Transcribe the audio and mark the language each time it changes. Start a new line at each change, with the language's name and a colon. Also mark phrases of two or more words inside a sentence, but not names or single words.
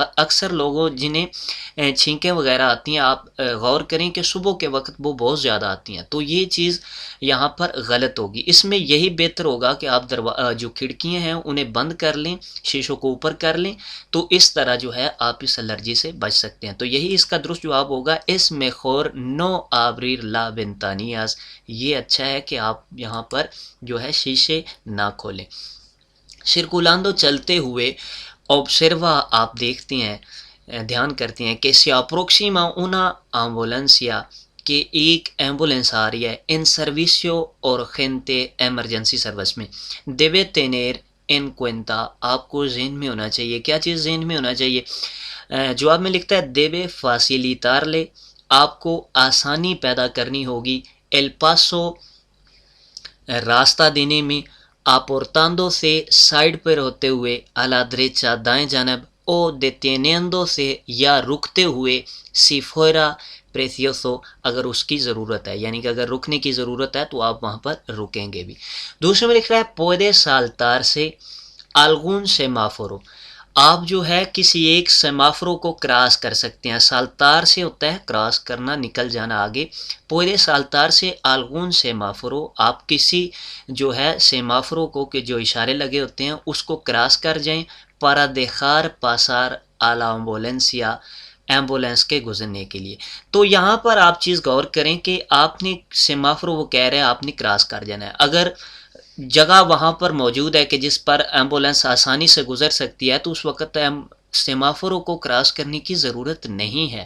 Urdu: اکثر لوگوں جنہیں چھینکیں وغیرہ آتی ہیں، آپ غور کریں کہ صبح کے وقت وہ بہت زیادہ آتی ہیں، تو یہ چیز یہاں پر غلط ہوگی۔ اس میں یہی بہتر ہوگا کہ آپ جو کھڑکیاں ہیں انہیں بند کر لیں، شیشوں کو اوپر کر لیں، تو اس طرح جو ہے آپ اس الرجی سے بچ سکتے ہیں۔ تو یہی اس کا درست جواب ہوگا
Spanish: es mejor no abrir la ventanillas,
Urdu: یہ اچھا ہے کہ آپ یہاں پر جو ہے شیشے نہ کھولیں۔ سرکولاندو چلتے ہوئے، observa آپ دیکھتے ہیں، دھیان کرتے ہیں کہ
Spanish: si aproxima una ambulancia،
Urdu: کہ ایک ایمبولینس آ رہی ہے
Spanish: en servicio urgente
English: emergency service
Urdu: میں،
Spanish: debe tener en cuenta،
Urdu: آپ کو ذہن میں ہونا چاہیے۔ کیا چیز ذہن میں ہونا چاہیے؟ جواب میں لکھتا ہے
Spanish: debe facilitarle،
Urdu: آپ کو آسانی پیدا کرنی ہوگی
Spanish: el paso،
Urdu: راستہ دینے میں،
Spanish: aportando se
Urdu: سائڈ پر ہوتے ہوئے،
Spanish: a la derecha
Urdu: دائیں جانب،
Spanish: o deteniendo se
Urdu: یا رکتے ہوئے،
Spanish: si fuera precioso
Urdu: اگر اس کی ضرورت ہے، یعنی کہ اگر رکنے کی ضرورت ہے تو آپ وہاں پر رکیں گے بھی۔ دوسرے میں لکھ رہا ہے
Spanish: puede saltar se algún semáforo,
Urdu: آپ جو ہے کسی ایک سیمافرو کو کراس کر سکتے ہیں۔
Spanish: saltar se
Urdu: ہوتا ہے کراس کرنا، نکل جانا آگے۔
Spanish: puede saltar se algún semáforo،
Urdu: آپ کسی جو ہے سیمافرو کو کہ جو اشارے لگے ہوتے ہیں اس کو کراس کر جائیں،
Spanish: para dejar pasar a la ambulancia،
Urdu: ایمبولینس کے گزرنے کے لیے۔ تو یہاں پر آپ چیز غور کریں کہ آپ نے سیمافرو، وہ کہہ رہے ہیں آپ نے کراس کر جانا ہے، اگر جگہ وہاں پر موجود ہے کہ جس پر ایمبولینس آسانی سے گزر سکتی ہے تو اس وقت سیمافرو کو کراس کرنے کی ضرورت نہیں ہے۔